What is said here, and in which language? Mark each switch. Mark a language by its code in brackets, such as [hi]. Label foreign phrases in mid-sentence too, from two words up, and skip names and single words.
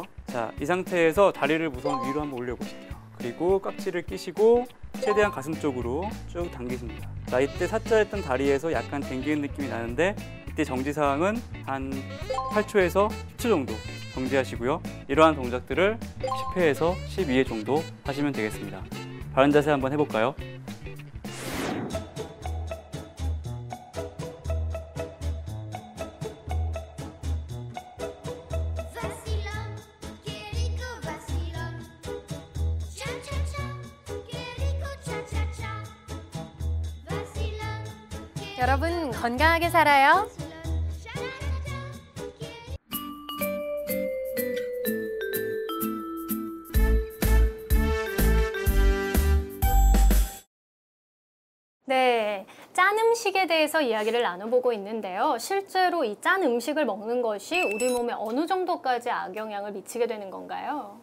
[ko] 자, 이 상태에서 다리를 우선 위로 한번 올려 보실게요. 그리고 깍지를 끼시고 최대한 가슴 쪽으로 쭉 당기십니다. 자, 이때 사자였던 다리에서 약간 당기는 느낌이 나는데 이때 정지 사항은 한 8초에서 10초 정도 정지하시고요. 이러한 동작들을 10회에서 12회 정도 하시면 되겠습니다. 바른 자세 한번 해볼까요? [es] Vacilón, qué rico vacilón. Cha cha cha, qué rico cha cha cha. Vacilón, qué [ko] 여러분 건강하게 살아요. [es] vacilón. Sha-la-la-la, qué [ko] 네, 짠 음식에 대해서 이야기를 나눠보고 있는데요. 실제로 이 짠 음식을 먹는 것이 우리 몸에 어느 정도까지 악영향을 미치게 되는 건가요?